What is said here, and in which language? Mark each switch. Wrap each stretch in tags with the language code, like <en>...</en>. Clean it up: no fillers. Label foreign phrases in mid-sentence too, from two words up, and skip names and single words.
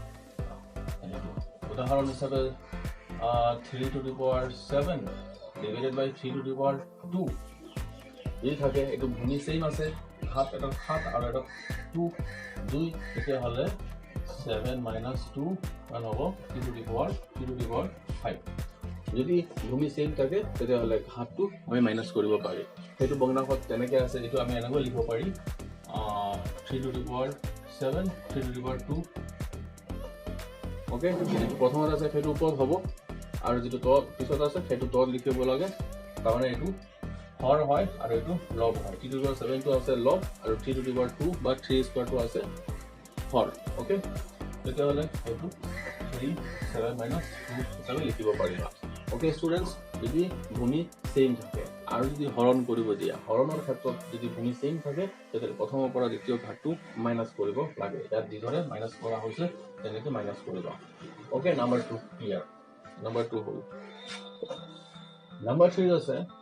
<as>উদাহৰণ হিচাপে</as> <en>3 to the power 7 divided by 3 to the power 2</en> <as>এই থাকে এইটো ভূমি সেম আছে ঘাত এটা 7 আৰু এটা 2 তেতিয়াহ'লে 7 minus 2 মান হ'ব</as> <en>3 to the power 5</en> <as>যদি ভূমি সেম থাকে তেতিয়াহ'লে ঘাতটো আমি মাইনাস কৰিব পাৰি সেইটো বংনাখত তেনেকৈ আছে এইটো আমি এনেকৈ লিখিব পাৰি</as> <en>3 to the power 7 3 to the power 2</en> <as>ওকে প্ৰথমত আছে সেইটো ওপৰত হ'ব আৰু যেটো তলত পিছত আছে সেইটো তলত লিখিব লাগে তাৰমানে এইটো হৰ হয় আৰু এইটো লব হয়</as> <en>3 to the power</en> <as>7 টো আছে লব আৰু</as> <en>3 to the power 2</en> <as>বা 3 স্কয়াৰ টো আছে হৰ ওকে তেতিয়াহ'লে এইটো 3 7 minus 2 হিচাপে লিখিব পাৰিবা</as> <en>okay students</en> <as>যদি ভূমি সেম থাকে আৰু যদি হৰণ কৰিব দিয়া হৰণৰ ক্ষেত্ৰত যদি ভূমি সেম থাকে তেতিয়াহ'লে প্ৰথমৰ পৰা দ্বিতীয় ঘাতটো মাইনাস কৰিব লাগে ইয়াত যিদৰে মাইনাস কৰা হৈছে তেনেকৈ মাইনাস কৰিবা</as> <en>okay number 2 clear number 2</en> <as>হ'ল নাম্বাৰ 3 আছে</as>